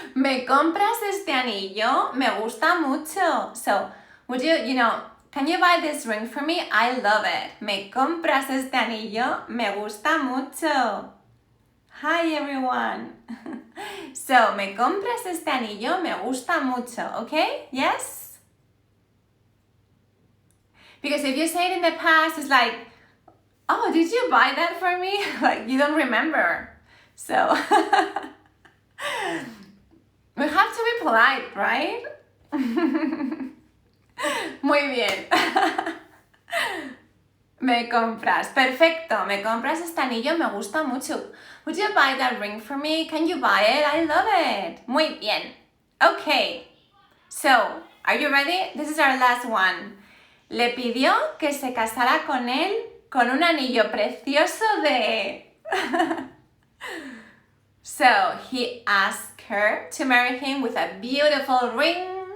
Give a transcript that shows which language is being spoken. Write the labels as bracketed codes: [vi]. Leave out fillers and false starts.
[es] Me compras este anillo, me gusta mucho. [en] So, would can you buy this ring for me? I love it. [es] Me compras este anillo, me gusta mucho. [en] Hi everyone. So, [es] me compras este anillo, me gusta mucho, okay? Yes? [en] Because if you say it in the past, it's like, oh, did you buy that for me? Like, you don't remember. So, we have to be polite, right? [es] Muy bien. Me compras. Perfecto. Me compras este anillo, me gusta mucho. [en] Would you buy that ring for me? Can you buy it? I love it. [es] Muy bien. [en] Okay. So, are you ready? This is our last one. [es] Le pidió que se casara con él con un anillo precioso de... [en] So, he asked her to marry him with a beautiful ring.